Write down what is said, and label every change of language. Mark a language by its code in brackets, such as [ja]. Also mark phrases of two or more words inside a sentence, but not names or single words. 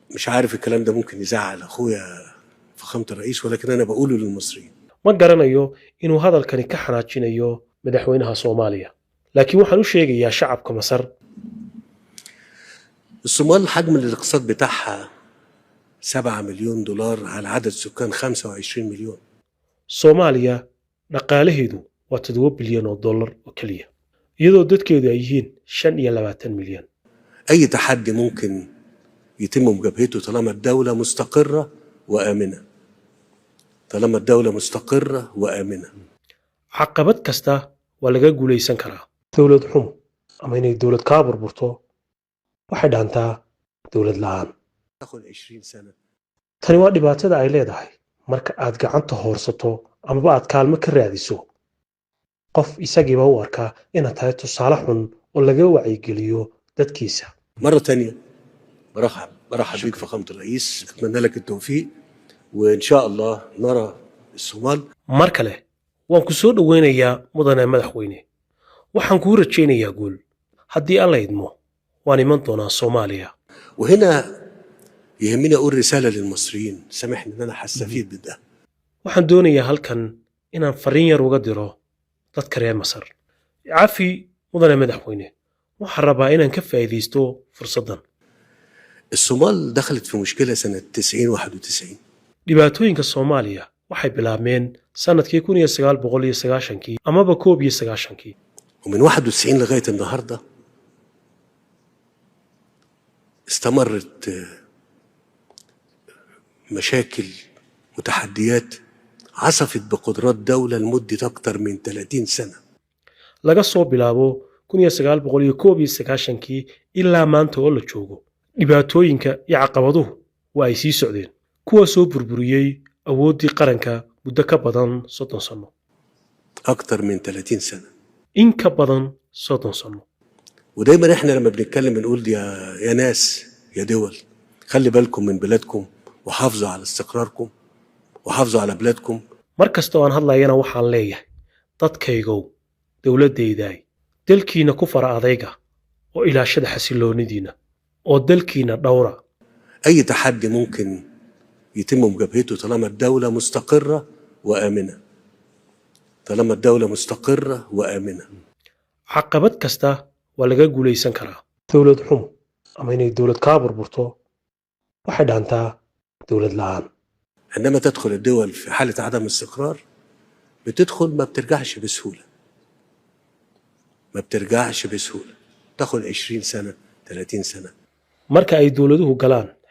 [ar] مش عارف الكلام ده ممكن يزعل أخويا فخامة الرئيس، ولكن أنا بقوله للمصريين. [so] ma garanayo inuu hadalkani ka xanaajinayo madaxweynaha Soomaaliya, laakiin waxaan u sheegayaa shacabka Masar [ar] الصومال حجم الاقتصاد بتاعها 7 مليون دولار على عدد سكان 25 مليون. [so] Soomaaliya dhaqaalaheedu waa 7 bilyan oo dollar oo kaliya, iyadoo dadkeedu ay yihiin 25 milyan. [ar] أي تحدي ممكن يتم مجابهته طالما الدولة مستقرة وآمنة. طالما الدولة مستقرة وآمنة. [so] caqabad kasta waa laga guulaysan karaa. Dowlad xumo ama inay dowlad kaa burburto waxay dhaantaa dowlad la'aan. [ar] تاخد 20 سنة. [so] Tani waa dhibaatada ay leedahay marka aad gacanta hoorsato amaba aad kaalmo ka raadiso qof isagiiba u arkaa inaad tahay tusaale xun oo laga wacyigeliyo dadkiisa. [ar] مرة تانية برحب بيك فخامة الرئيس، أتمنى لك التوفيق، وإن شاء الله نرى الصومال. [so] Mar kale waan ku soo dhoweynayaa mudane madaxweyne, waxaan kuu rajaynayaa guul. Haddii alla idmo waan iman doonaa Soomaaliya. [ar] وهنا يهمني أقول رسالة للمصريين، سامحني إن أنا هستفيد من ده. [so] waxaan doonayaa halkan inaan fariin yar uga diro dadka reer Masar. Cafi mudane madaxweyne, waxaan rabaa inaan ka faa'iidaysto fursaddan. [ar] الصومال دخلت في مشكلة سنة 91. [so] dhibaatooyinka Soomaaliya waxay bilaabmeen sanadkii 1990kii amaba 1991kii. [ar] ومن 91 لغاية النهاردة استمرت مشاكل وتحديات عصفت بقدرات دولة لمدة أكتر من 30 سنة. [so] laga soo bilaabo 1991kii ilaa maanta oo la joogo. dhibaatooyinka iyo caqabaduhu waa ay sii socdeen, kuwa soo burburiyey awooddii qaranka muddo ka badan 30 sano. [ar] أكتر من 30 سنة. [so] in ka badan 30 sano. [ar] ودايما احنا لما بنتكلم بنقول يا ناس يا دول، خلي بالكم من بلادكم وحافظوا على استقراركم وحافظوا على بلادكم. [so] mar kasta oo aan hadlayana waxaan leeyahay dadkaygow, dowladdaydaay, dalkiina ku fara adayga oo ilaashada xasiloonidiina oo dalkiina dhowra. [ar] أي تحدي ممكن يتم مجابهته طالما الدولة مستقرة وآمنة. طالما الدولة مستقرة وآمنة. [so] caqabad kasta waa laga guulaysan karaa. dowlad xumo ama inay dowlad kaa burburto waxay dhaantaa dowlad la'aan. [ar] عندما تدخل الدول في حالة عدم استقرار بتدخل ما بترجعش بسهولة. ما بترجعش بسهولة. تاخد 20 سنة 30 سنة. [so] marka ay dowladuhu galaan